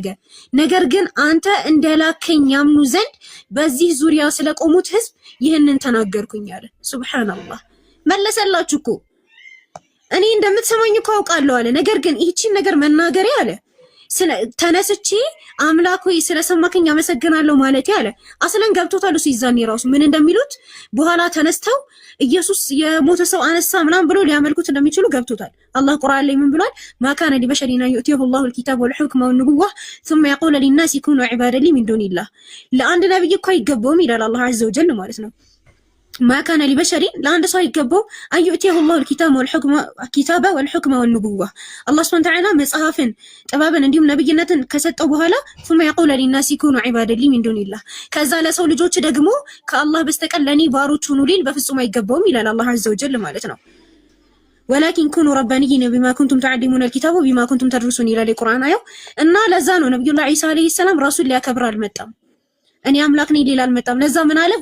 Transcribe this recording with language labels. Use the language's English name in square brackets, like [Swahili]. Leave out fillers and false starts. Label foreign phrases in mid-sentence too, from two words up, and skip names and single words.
[Amharic] ነገር ግን አንተ እንደላከኝ ያምኑ ዘንድ በዚህ ዙሪያ ስለቆሙት ህዝብ ይህንን ተናገርኩኝ አለ። ሱብሃንአላህ መለሰላችሁ እኮ እኔ እንደምትሰማኝ እኮ አውቃለሁ አለ። ነገር ግን ይህቺን ነገር መናገሬ አለ ተነስቼ አምላክ ሆይ ስለሰማከኝ አመሰግናለሁ ማለቴ አለ አስለን ገብቶታል። እሱ ይዛኔ ራሱ ምን እንደሚሉት በኋላ ተነስተው ኢየሱስ የሞተ ሰው አነሳ ምናምን ብሎ ሊያመልኩት እንደሚችሉ ገብቶታል። አላህ ቁርአን ላይ ምን ብሏል? [Arabic] ما كان لبشر يؤتيه له الكتاب والحكم والنبوة ثم يقول للناس كونوا عبادا لي من دون الله። [Amharic] ለአንድ ነብይ እኮ አይገባውም ይላል አላህ [Arabic] عز وجل [Amharic] ማለት ነው። [Arabic] ما كان لبشر [Amharic] ለአንድ ሰው አይገባው [Arabic] أن يؤتيه له الكتاب والحكم والنبوة። [Amharic] አላህ [Arabic] سبحانه وتعالى [Amharic] መጽሐፍን ጥበብን እንዲሁም ነብይነትን ከሰጠው በኋላ [Arabic] ثم يقول للناس كونوا عبادا لي من دون الله። [Amharic] ከዛ ለሰው ልጆች ደግሞ ከአላህ በስተቀር ለኔ ባሮች ሁኑ ሊል በፍጹም አይገባውም ይላል አላህ [Arabic] عز وجل [Amharic] ማለት ነው። [Arabic] ولكن كونوا ربانيين بما كنتم تعلمون الكتاب وبما كنتم تدرسون [Amharic] ይላል ቁርአን አየው። እና ለዛ ነው ነብዩላህ ዒሳ [Arabic] عليه السلام [Amharic] ራሱን ሊያከብር አልመጣም። እኔ አምላክ ነኝ ሊል አልመጣም። ለዛ ምን አለ?